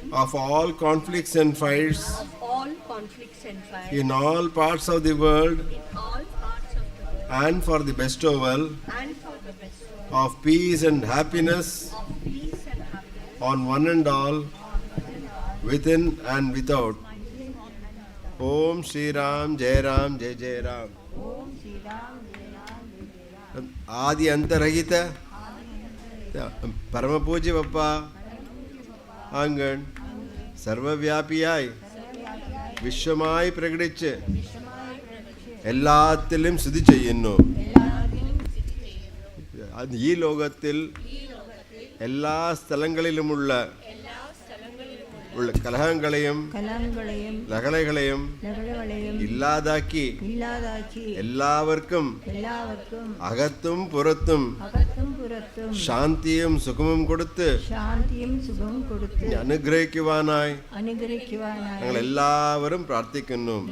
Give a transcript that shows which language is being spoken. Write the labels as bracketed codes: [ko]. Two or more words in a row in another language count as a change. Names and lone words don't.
[en] of all conflicts and fights of all conflicts and fires in all parts of the world, in all parts of the world, and for the bestowal and for the best of peace and happiness of peace and happiness on one and all, within and without. [hi] ॐ श्री राम जय राम जय जय राम. [sa] आदि अन्तरहित परम पूज पाप अङ्गद [ml] സർവവ്യാപിയായി വിശ്വമായി പ്രകടിച്ച് എല്ലാത്തിലും സ്ഥിതി ചെയ്യുന്നു. ഈ ലോകത്തിൽ എല്ലാ സ്ഥലങ്ങളിലുമുള്ള കലഹങ്ങളെയും ലഹളകളെയും ഇല്ലാതാക്കി എല്ലാവർക്കും അകത്തും പുറത്തും ശാന്തിയും സുഖവും കൊടുത്ത് അനുഗ്രഹിക്കുവാനായി ഞങ്ങൾ എല്ലാവരും പ്രാർത്ഥിക്കുന്നു.